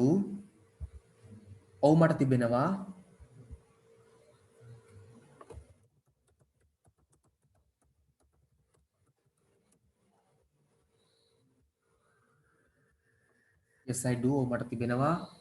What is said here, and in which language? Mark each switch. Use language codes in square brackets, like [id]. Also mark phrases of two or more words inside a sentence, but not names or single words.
[si] ඔව් මට තිබෙනවා. [en] Yes I do. [si] ඔව් මට තිබෙනවා.